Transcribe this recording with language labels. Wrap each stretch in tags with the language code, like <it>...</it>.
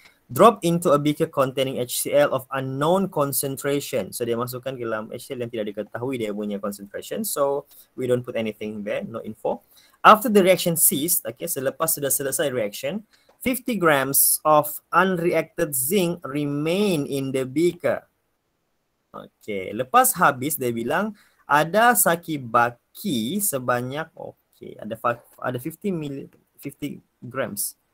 <en>Drop into a beaker containing HCl of unknown concentration.</en> <ms>So dia masukkan ke dalam HCl yang tidak diketahui dia punya concentration.</ms> <en>So we don't put anything there, no info. After the reaction ceased, okay,</en> <ms>selepas sudah selesai</ms> <en>reaction, 50 grams of unreacted zinc remain in the beaker.</en> <ms>Okay, lepas habis dia bilang ada saki baki sebanyak ada 50 grams.</ms>